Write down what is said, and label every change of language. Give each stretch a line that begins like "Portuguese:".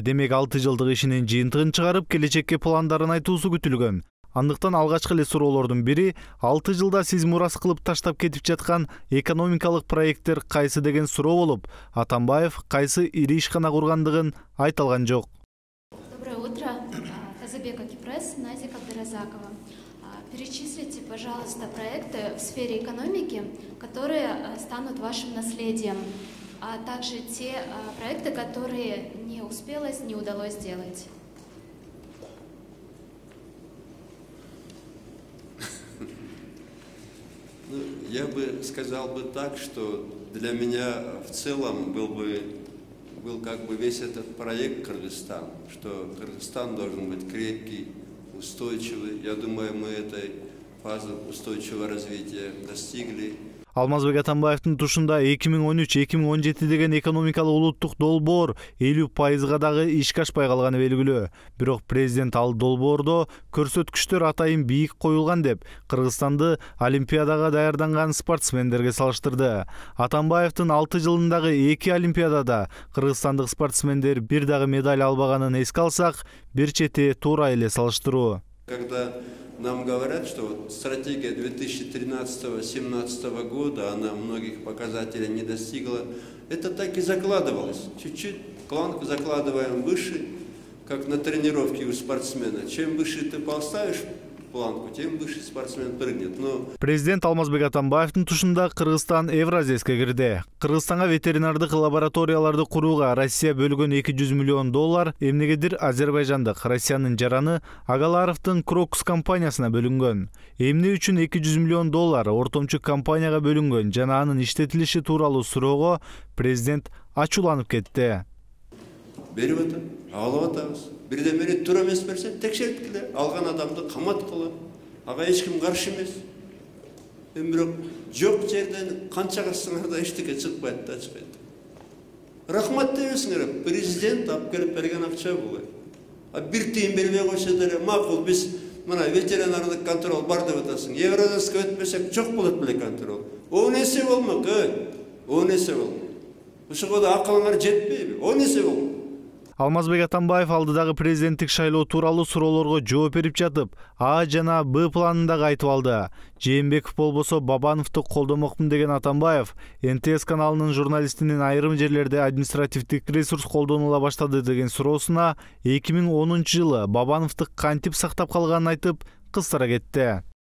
Kyrgyz: Демек 6 жылдык ишинин жыйынтыгын чыгарып, келечекке пландарын айтуусу күтүлгөн. Андыктан алгачкы эле суроолордун бири 6 жылда сиз мурас кылып таштап кетип жаткан экономикалык проекттер кайсы деген суроо болуп, Атамбаев кайсы ири ишкана кургандыгын айта алган жок.
Russian: Доброе утро. Казабек Акипресс, Назик Абдыразакова. Перечислите, пожалуйста, проекты в сфере экономики, которые станут вашим наследием, а также те проекты, которые не удалось сделать. Я бы сказал так, что для меня в целом был как бы весь этот проект Кыргызстан, что Кыргызстан должен быть крепкий, устойчивый. Я думаю, мы этой фазы устойчивого развития достигли.
Kyrgyz: Алмазбек Атамбаевдин тушунда 2013-2017 деген экономикалык улуттук долбоор 50%га дагы ишке ашпай калганы белгилүү. Бирок президент ал долбоордо көрсөткүчтөр атайын бийик коюлган деп Кыргызстанды Олимпиадага даярданган спортсмендерге салыштырды. Атамбаевдин 6 жылындагы 2 Олимпиадада кыргызстандык спортсмендер бир дагы медаль албаганын эске алсак, бир чети туура эле салыштыруу.
Russian: Когда нам говорят, что стратегия 2013-2017 года, она многих показателей не достигла, это так и закладывалось. Чуть-чуть планку закладываем выше, как на тренировке у спортсмена. Чем выше ты поставишь планку, тем выше спортсмен прыгнет.
Kyrgyz: Президент Алмазбек Атамбаевдин тушунда Кыргызстан Евразияске кирди. Кыргызстанга ветеринардык лабораторияларды курууга Россия бөлгөн $200 миллион, эмнегедир Азербайжандык Россиянын жараны Агаларовдун Крокус компаниясына бөлүнгөн. Эмне үчүн $200 миллион ортомчу компанияга бөлүнгөн жана анын иштетилиши тууралуу суроого президент ачууланып кетти. Берип атат, алып атабыз. Бирдемени туура эмес берсе, текшерткиле. Алган адамды каматтыла. Ага эч ким каршы эмес. Бирок жок жерден канча кырсаңар да эчтеке чыкпайт да чыкпайт. Рахмат дебесиңер, президент алып келип берген акча бул. А бир тыйын бербей койсо деле макул, биз мына ветеринардык контроль бар деп атасың. Евродасқа өтпесек жок болот беле контроль. Он эсе болмок, он эсе болмок. Ушуга да акылыңар жетпейби? Он эсе болмок. Алмазбек Атамбаев алдыдагы президенттик шайлоо тууралуу суроолорго жооп берип жатып, А жана Б планын дагы айтып алды. Жээнбеков болбосо Бабановду колдомокмун деген Атамбаев НТС каналынын журналистинин айрым жерлерде административдик ресурс колдонула баштады деген суроосуна 2010 жылы Бабановду кантип сактап калганын айтып, кыстыра кетти.